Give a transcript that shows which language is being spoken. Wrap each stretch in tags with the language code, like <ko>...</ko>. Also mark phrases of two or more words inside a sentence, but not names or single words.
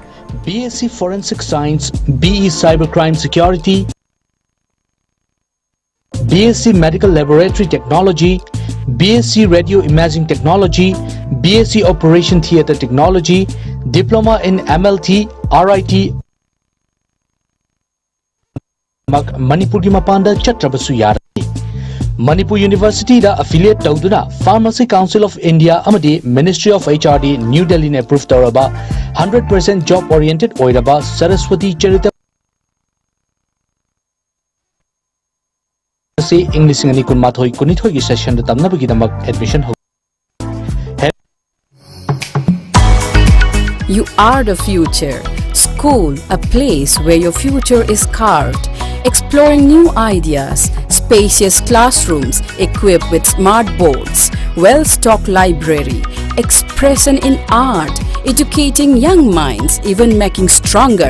<en>BSc Forensic Science, BE Cybercrime Security, BSc Medical Laboratory Technology, BSc Radio Imaging Technology, BSc Operation Theatre Technology, Diploma in MLT, RIT, Manipur ki mapanda chatrabasu yarani.</en> <mni>Manipur University da affiliate tawduna Pharmacy Council of India amadi Ministry of HRD New Delhi ne approve tawraba 100%</mni> <en>job oriented</en> <mni>oiraba Saraswati Charita se</mni> <en>English and Manipuri</en> <mni>kunithoi gi session da tamnabagi damak admission ho.</mni> <en>You are the future. School, a place where your future is carved. Exploring new ideas, spacious classrooms equipped with smart boards, well-stocked library, expression in art, educating young minds, even making stronger.</en>